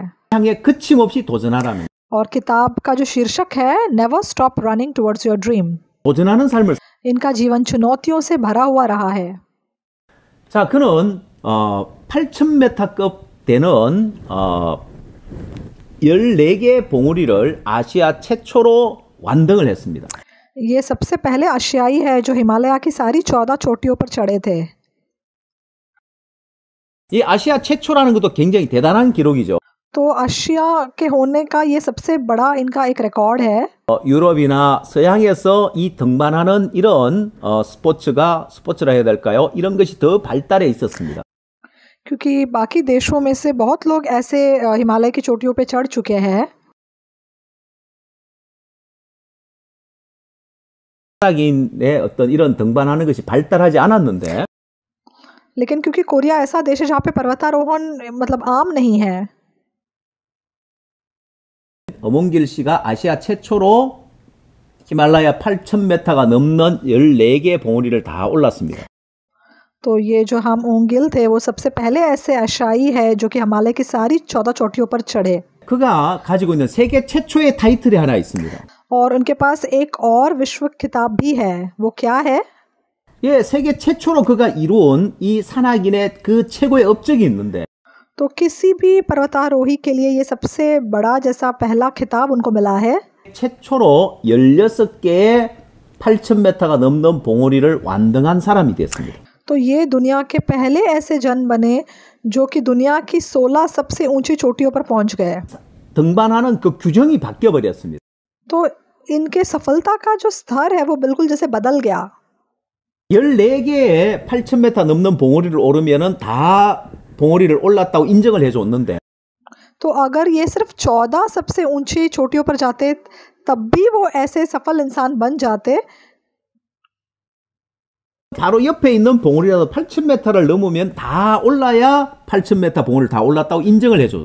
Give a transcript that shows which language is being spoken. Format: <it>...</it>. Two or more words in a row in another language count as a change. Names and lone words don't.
<ko>향해 거침없이 도전하라는</ko> <hi>और किताब का जो शीर्षक है,</hi> <en>Never stop running towards your dream.</en> <ko>도전하는 삶을.</ko> <hi>इनका जीवन चुनौतियों से भरा हुआ रहा है।</hi> <ko>자, 그는 8,000m급 되는 14개의 봉우리를 아시아 최초로 완등을 했습니다.</ko> <hi>ये सबसे पहले आशियाई है जो हिमालय की सारी 14 चोटियों पर चढ़े थे।</hi> <ko>이 아시아 최초라는 것도 굉장히 대단한 기록이죠.</ko> <hi>तो आशिया के होने का ये सबसे बड़ा इनका एक रिकॉर्ड है।</hi> <ko>유럽이나 서양에서 이 등반하는 이런 스포츠라 해야 될까요? 이런 것이 더 발달해 있었습니다.</ko> <hi>क्योंकि बाकी देशों में से बहुत लोग ऐसे हिमालय की चोटियों पे चढ़ चुके हैं।</hi> <ko>산악인의 어떤 이런 등반하는 것이 발달하지 않았는데,</ko> <hi>लेकिन क्योंकि कोरिया ऐसा देश है जहाँ पे पर्वतारोहण मतलब आम नहीं है,</hi> <ko>엄원길 씨가 아시아 최초로 히말라야 8,000m가 넘는 14개의 봉우리를 다 올랐습니다.</ko> <hi>तो ये जो हम ओंगिल थे, वो सबसे पहले ऐसे आशियाई है जो कि हिमालय की सारी 14 चोटियों पर चढ़े।</hi> <ko>그가 가지고 있는 세계 최초의 타이틀이 하나 있습니다.</ko> <hi>और उनके पास एक और विश्व खिताब भी है। वो क्या है?</hi> <ko>예, 세계 최초로 그가 이루은 이 산악인의 그 최고의 업적이 있는데,</ko> <hi>तो किसी भी पर्वतारोही के लिए ये सबसे बड़ा जैसा पहला खिताब उनको मिला है।</hi> <ko>최초로 16개의 8,000m가 넘는 봉우리를 완등한 사람이 됐습니다.</ko> <hi>तो ये दुनिया के पहले ऐसे जन बने जो कि दुनिया की 16 सबसे ऊंची चोटियों पर पहुंच गए।</hi> <ko>등반하는 그 규정이 바뀌어 버렸습니다.</ko> <hi>तो इनके सफलता का जो स्तर है वो बिल्कुल जैसे बदल गया।</hi> <ko>14개의 8,000m 넘는 봉우리를 오르면은 다 봉우리를 올랐다고 인정을 해줬는데,</ko> <hi>तो अगर ये सिर्फ 14 सबसे ऊंची चोटियों पर जाते, तब भी वो ऐसे सफल इंसान बन जाते।</hi> <ko>바로 옆에 있는 봉우리라도 8,000m를 넘으면 다 올라야 8,000m 봉우리를 다 올랐다고 인정을 해줘.</ko>